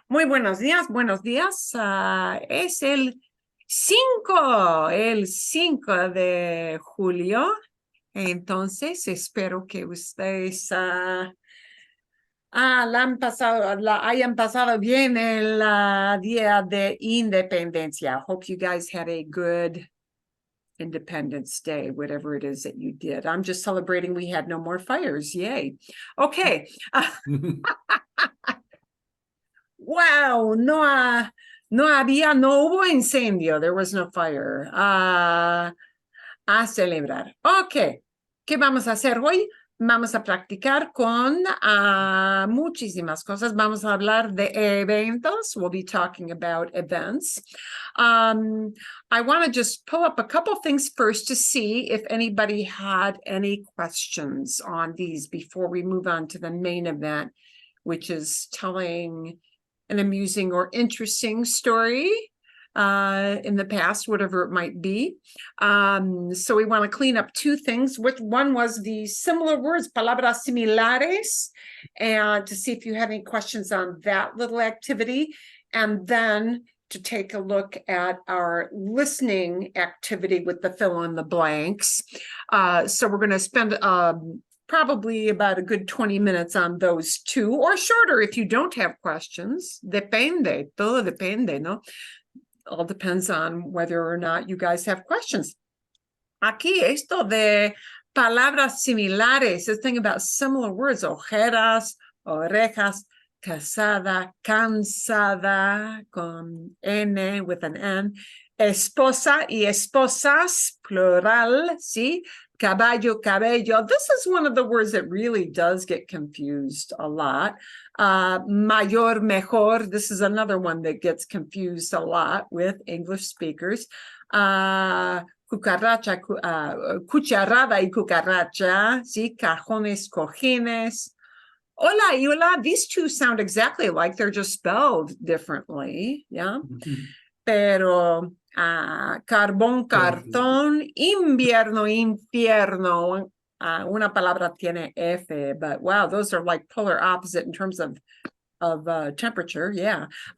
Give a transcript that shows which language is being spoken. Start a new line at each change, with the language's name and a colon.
Spanish: Muy buenos días, buenos días. Es el 5 de julio. Entonces, espero que ustedes hayan pasado bien el Día de Independencia.
English: Hope you guys had a good Independence Day, whatever it is that you did. I'm just celebrating we had no more fires. Yay. Okay.
Spanish: Wow, no hubo incendio.
English: There was no fire.
Spanish: A celebrar. Ok, ¿qué vamos a hacer hoy? Vamos a practicar con muchísimas cosas. Vamos a hablar de eventos.
English: We'll be talking about events. I want to just pull up a couple things first to see if anybody had any questions on these before we move on to the main event, which is telling an amusing or interesting story in the past, whatever it might be. So we want to clean up two things. Which one was the similar words,
Spanish: palabras similares,
English: and to see if you had any questions on that little activity. And then to take a look at our listening activity with the fill in the blanks. So we're going to spend probably about a good 20 minutes on those two, or shorter if you don't have questions.
Spanish: Depende, todo depende, ¿no?
English: All depends on whether or not you guys have questions.
Spanish: Aquí, esto de palabras similares,
English: this thing about similar words,
Spanish: ojeras, orejas, casada, cansada, con N,
English: with an N,
Spanish: esposa y esposas, plural, ¿sí? Caballo, cabello.
English: This is one of the words that really does get confused a lot. Mayor, mejor. This is another one that gets confused a lot with English speakers.
Spanish: Cucaracha, cucharada y cucaracha. Sí, cajones, cojines. Hola y hola.
English: These two sound exactly alike. They're just spelled differently.
Spanish: Yeah. Pero carbón, cartón, invierno, infierno. Una palabra tiene F,
English: but wow, those are like polar opposite in terms of temperature. Yeah.